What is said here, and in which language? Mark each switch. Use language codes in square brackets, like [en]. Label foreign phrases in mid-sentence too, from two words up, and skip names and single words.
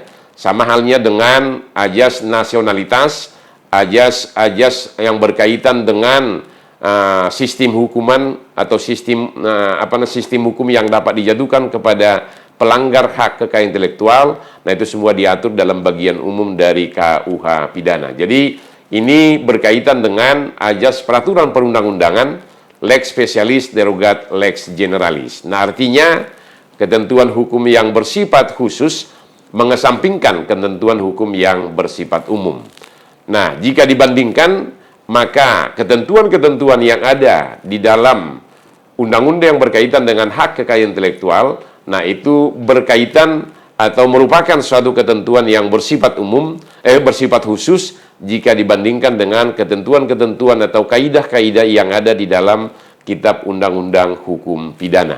[id] Sama halnya dengan ajas nasionalitas, ajas yang berkaitan dengan sistem hukuman atau sistem sistem hukum yang dapat dijatuhkan kepada pelanggar hak kekayaan intelektual. Nah, itu semua diatur dalam bagian umum dari KUH pidana. Jadi ini berkaitan dengan ajas peraturan perundang-undangan, [la] lex specialis derogat lex generalis. [id] Nah, artinya ketentuan hukum yang bersifat khusus mengesampingkan ketentuan hukum yang bersifat umum. Nah, jika dibandingkan, maka ketentuan-ketentuan yang ada di dalam undang-undang yang berkaitan dengan hak kekayaan intelektual, nah itu berkaitan atau merupakan suatu ketentuan yang bersifat umum, bersifat khusus jika dibandingkan dengan ketentuan-ketentuan atau kaidah-kaidah yang ada di dalam Kitab Undang-Undang Hukum Pidana.